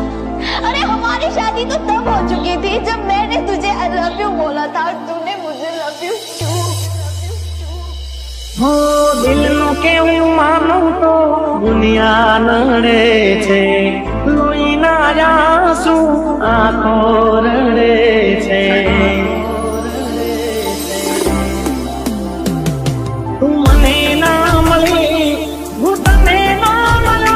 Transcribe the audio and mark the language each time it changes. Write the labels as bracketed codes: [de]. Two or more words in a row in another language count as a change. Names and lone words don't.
[hi] अरे हमारी शादी तो तब हो चुकी थी जब मैंने तुझे [en] I love you [hi] बोला था और तूने मुझे [en] love you too. [gu] હો દિલનું કેવું માનું તો દુનિયા નડે છે લોહીના આંસુ આંખો રડે છે તું મને ના મળી હું તને ના મળ્યો